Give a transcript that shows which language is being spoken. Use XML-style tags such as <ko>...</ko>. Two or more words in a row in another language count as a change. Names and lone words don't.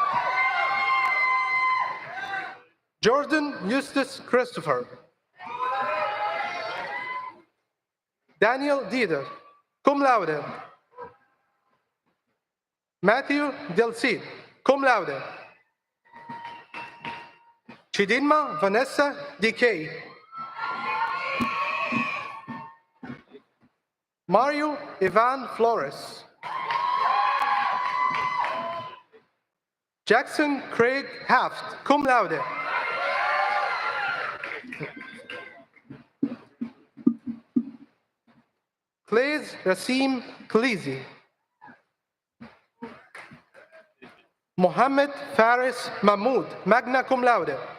<en>Jordan Eustace Christopher. Daniel Dieter,</en> <la>cum laude.</la> <en>Matthew Del Cid,</en> <la>cum laude.</la> <en>Chidinma Vanessa D.K. Mario Ivan Flores. Jackson Craig Haft,</en> <la>cum laude.</la> <en>Claes Rasim Khalizi. Mohammed Faris Mahmoud,</en> <la>magna cum laude.</la>